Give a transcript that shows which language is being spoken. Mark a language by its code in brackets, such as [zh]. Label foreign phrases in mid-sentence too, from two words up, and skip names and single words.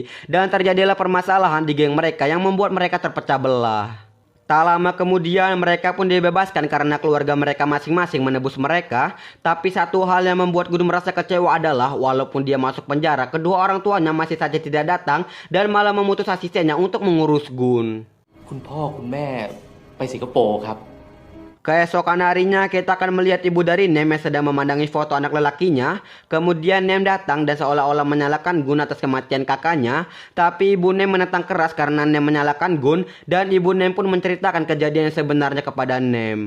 [id] Dan terjadilah permasalahan di geng mereka yang membuat mereka terpecah belah. Tak lama kemudian mereka pun dibebaskan karena keluarga mereka masing-masing menebus mereka. Tapi satu hal yang membuat Gun merasa kecewa adalah walaupun dia masuk penjara, kedua orang tuanya masih saja tidak datang dan malah memutus asistennya untuk mengurus Gun. [th] คุณพ่อคุณแม่ไปสิงคโปร์ครับ [id] Keesokan harinya kita akan melihat ibu dari Nem yang sedang memandangi foto anak lelakinya. Kemudian Nem datang dan seolah-olah menyalahkan Gun atas kematian kakaknya. Tapi ibu Nem menentang keras karena Nem menyalahkan Gun dan ibu Nem pun menceritakan kejadian yang sebenarnya kepada Nem.